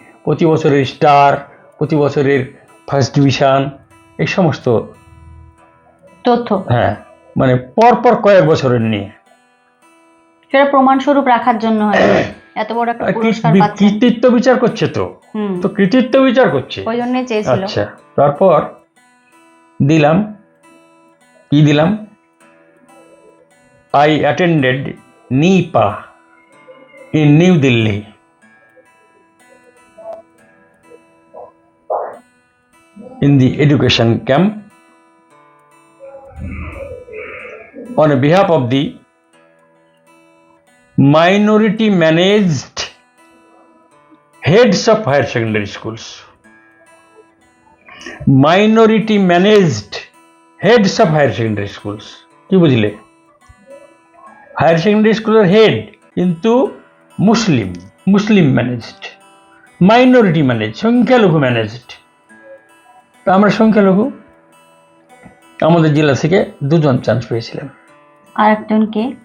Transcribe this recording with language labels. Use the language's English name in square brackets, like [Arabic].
[Bangla] প্রতি বছরের স্টার, প্রতি বছরের ফার্স্ট ডিভিশন, এই সমস্ত, তথ্য হ্যাঁ, মানে পরপর কয়েক বছরের নিয়ে সেটা প্রমাণস্বরূপ রাখার জন্য হয় এত বড় একটা পুরস্কার পাচ্ছেন। কৃতিত্ব বিচার করছে তো, হুম, তো কৃতিত্ব বিচার করছে। ওই জন্যই চেয়েছিল। আচ্ছা, তারপর দিলাম, কি দিলাম, [English] I attended NIPA in New Delhi. In the education camp on behalf of the minority managed heads of higher secondary schools. Minority managed heads of higher secondary schools. [Bangla] কি বুঝলে? হায়ার সেকেন্ডারি স্কুলের হেড কিন্তু মুসলিম managed, minority manage, সংখ্যালঘু managed. তা আমরা সংখ্যালঘু, আমাদের জেলা থেকে 2 জন চান্স পেয়েছিলাম। আর একজন কে?